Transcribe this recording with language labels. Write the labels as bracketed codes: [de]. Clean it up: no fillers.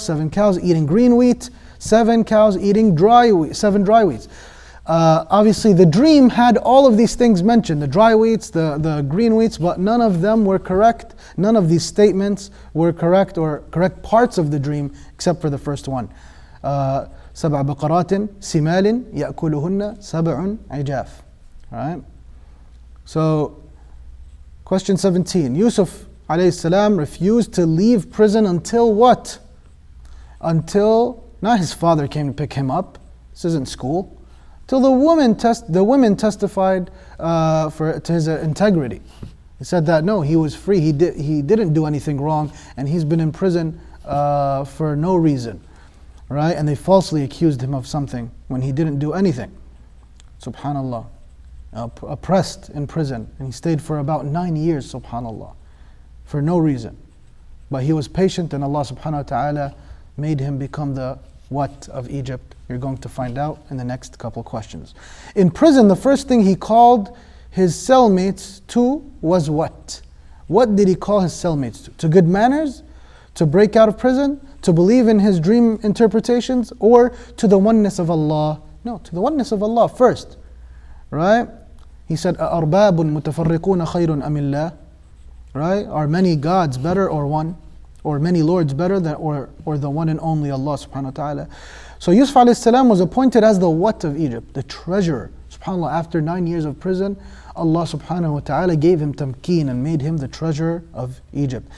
[en] 7 cows eating green wheat. 7 cows eating dry wheat. 7 dry wheats. Obviously the dream had all of these things mentioned, the dry wheats, the green wheats, but none of them were correct. None of these statements were correct, or correct parts of the dream, except for the first one. [ar] سبع بقرات سمال يأكلهن سبع عجاف. [en] Right? So, question 17. Yusuf alayhi salam refused to leave prison until what? Until, not his father came to pick him up. This isn't school. till the women testified to his integrity. He said that no, he was free, he didn't do anything wrong, and he's been in prison for no reason, right? And they falsely accused him of something when he didn't do anything. Subhanallah. Oppressed in prison, and he stayed for about 9 years, subhanallah, for no reason. But he was patient, and Allah subhanahu wa ta'ala made him become the what of Egypt? You're going to find out in the next couple questions. In prison, the first thing he called his cellmates to was what? What did he call his cellmates to? To good manners? To break out of prison? To believe in his dream interpretations? Or to the oneness of Allah? No, to the oneness of Allah first. Right? He said, [ar] أَأَرْبَابٌ مُتَفَرِّقُونَ خَيْرٌ أَمِ اللَّهِ? [en] Right? Are many gods better or one? Or many lords better than or the one and only Allah subhanahu wa ta'ala? So Yusuf alayhi salam was appointed as the what of Egypt? The treasurer. SubhanAllah, after 9 years of prison, Allah subhanahu wa ta'ala gave him tamkeen and made him the treasurer of Egypt.